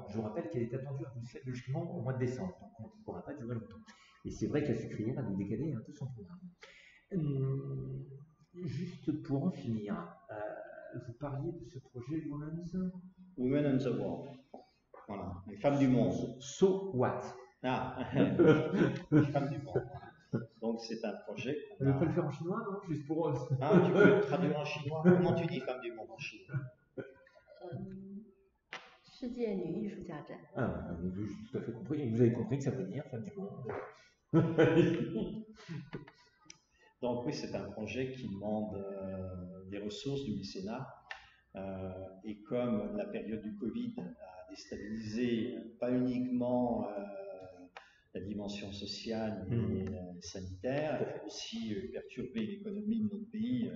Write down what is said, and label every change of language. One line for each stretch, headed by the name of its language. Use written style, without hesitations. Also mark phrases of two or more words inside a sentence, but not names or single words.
French: Je vous rappelle qu'elle est attendue à Bruxelles logiquement au mois de décembre. Donc on ne pourra pas durer longtemps. Et c'est vrai que la Sucrière a dû décaler un peu son programme. Juste pour en finir, vous parliez de ce projet Women in the World. Voilà, les femmes du monde.
English: So what?
French: Les femmes du monde. Donc c'est un projet. On ne peut pas le faire en chinois, non? Juste pour eux. Ah, tu peux le traduire en chinois. Comment tu dis femme du monde en chinois?
Chinese: 世界女艺术家展。
French: Ah, j'ai tout à fait compris. Vous avez compris que ça veut dire femme du monde. Donc oui, c'est un projet qui demande des ressources, du mécénat. Et comme la période du Covid a déstabilisé pas uniquement la dimension sociale et sanitaire, elle a aussi perturbé l'économie de notre pays.